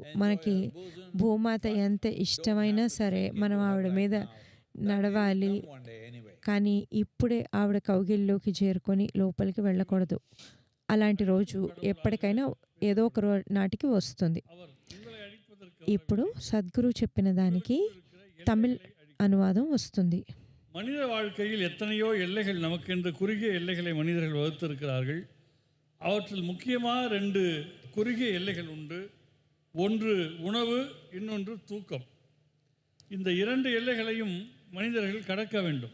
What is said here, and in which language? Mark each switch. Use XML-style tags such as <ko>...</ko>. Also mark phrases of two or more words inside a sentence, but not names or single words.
<te>మనకి భూమాత ఎంత ఇష్టమైనా సరే మనం ఆవిడ మీద నడవాలి. కానీ ఇప్పుడే ఆవిడ కౌగిల్లోకి చేరుకొని లోపలికి వెళ్ళకూడదు. అలాంటి రోజు ఎప్పటికైనా ఏదో ఒక నాటికి వస్తుంది. ఇప్పుడు సద్గురు చెప్పిన దానికి అనువాదం వస్తుంది.</te> <ta>மனித வாழ்க்கையில் எத்தனையோ எல்லைகள் நமக்கென்று குறுகிய எல்லைகளை மனிதர்கள் வகுத்திருக்கிறார்கள். அவற்றில் முக்கியமாக 2 குறுகிய எல்லைகள் உண்டு. ஒன்று உணவு, இன்னொன்று தூக்கம். இந்த 2 எல்லைகளையும் மனிதர்கள் கடக்க வேண்டும்.</ta>